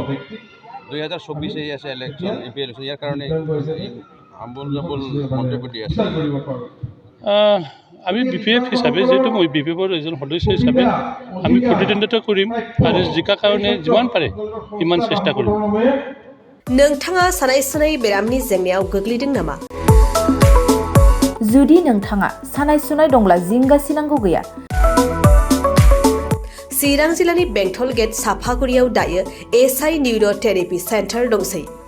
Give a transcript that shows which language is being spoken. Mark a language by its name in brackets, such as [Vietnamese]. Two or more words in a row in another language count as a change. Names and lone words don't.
[Assamese] 2024 আহি আছে [English] election, MP election, [Assamese] ইয়াৰ কাৰণে আম্বল জাম্বল মন্তব্য দি আছে। আমি BPF হিচাপে, যিহেতু মই BPFৰ এজন সদস্য হিচাপে আমি প্ৰতিদ্বন্দ্বিতা কৰিম আৰু জিকাৰ কাৰণে যিমান পাৰে সিমান চেষ্টা কৰিম। [Bodo] नोंथाङा सानाय सुनाय बेरामनि जेंनायाव गोग्लैदों नामा? जुदि नोंथाङा सानाय सुनाय दंब्ला जिंगासिनांगौ गैया। चिरां जिल्लानि बेंटल गेट साफागुरियाव दायो SI निउर'थेरापि सेन्टार दंसै।